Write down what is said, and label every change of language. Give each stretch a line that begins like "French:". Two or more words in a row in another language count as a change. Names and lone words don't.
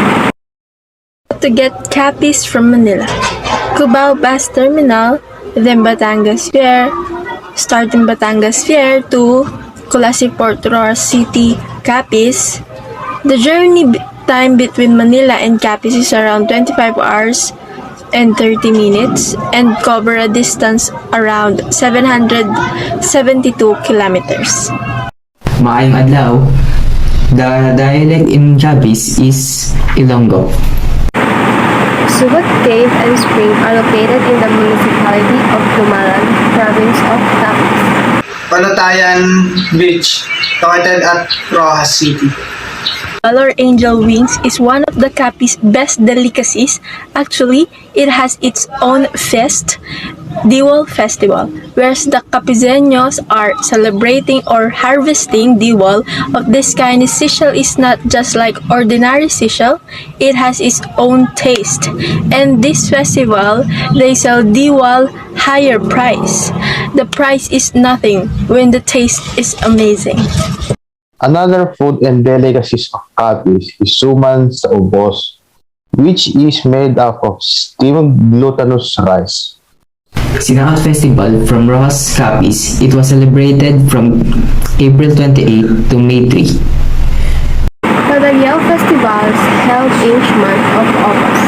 English: To get capis from Manila, Cubao Bus Terminal, then Batangas Pier, starting Batangas Pier to Colasi Port Royal City, Capiz. The journey time between Manila and Capiz is around 25 hours and 30 minutes and cover a distance around 772 kilometers.
Hiligaynon: Maayong adlaw.
English: The dialect in Capiz is Ilonggo. Subat Cave and Spring are located in the municipality of Guimaras, province of Capiz. Palatayan Beach, located at Rojas City. Color angel wings is one of the Capiz best delicacies. Actually, it has its own feast, Diwal Festival, whereas the Capizeños are celebrating or harvesting Diwal of this kind. Sishal is not just like ordinary sishal, it has its own taste. And this festival, they sell Diwal higher price. The price is nothing when the taste is amazing. Another food and delicacies of Capiz is suman sa ubos, which is made up of steamed glutinous rice. Sinakal Festival from Rojas, Capiz. It was celebrated from April 28 to May 3. Padagyao Festival is held each month of August.